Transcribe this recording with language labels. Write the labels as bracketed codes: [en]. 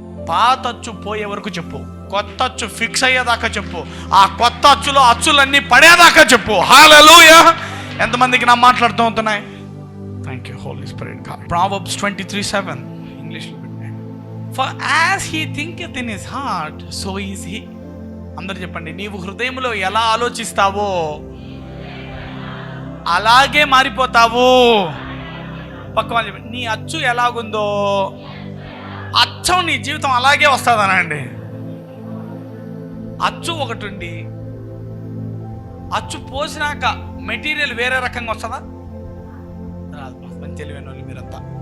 [te] పాతచ్చు పోయే వరకు చెప్పు, కొత్త అచ్చు ఫిక్స్ అయ్యేదాకా చెప్పు, ఆ కొత్త అచ్చులో అచ్చులన్నీ పడేదాకా చెప్పు. హల్లెలూయా. ఎంతమందికి నా మాట్లాడుతూ ఉంటున్నాయి? [en] Thank you Holy Spirit. [te] Proverbs 23:7 ఇంగ్లీష్లో పెట్టాను. [en] For as he thinketh in his heart, so is he. [te] అందరు చెప్పండి, నీవు హృదయంలో ఎలా ఆలోచిస్తావో అలాగే మారిపోతావు. పక్క వాళ్ళు చెప్పండి, నీ అచ్చు ఎలాగుందో అచ్చం నీ జీవితం అలాగే వస్తుందనండి. అచ్చు ఒకటి ఉండి అచ్చు పోసినాక మెటీరియల్ వేరే రకంగా వస్తుందా? రాదు. మంచి తెలివైన వాళ్ళు మీరంతా.